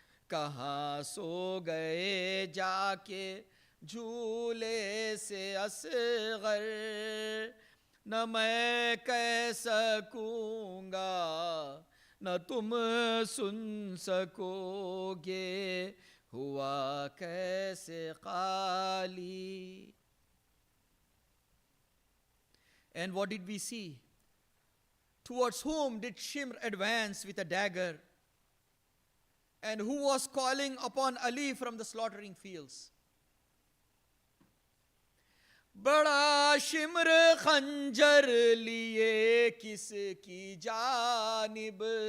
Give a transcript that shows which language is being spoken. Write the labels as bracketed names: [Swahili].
[Urdu] کہاں سو گئے جا کے جھولے سے اصغر، نہ میں کہہ سکوں گا نہ تم سن سکو گے، ہوا کیسے خالی. [English] And what did we see? Towards whom did Shimr advance with a dagger? And who was calling upon Ali from the slaughtering fields? [Urdu] بڑا شمر خنجر لیے کس کی جانب،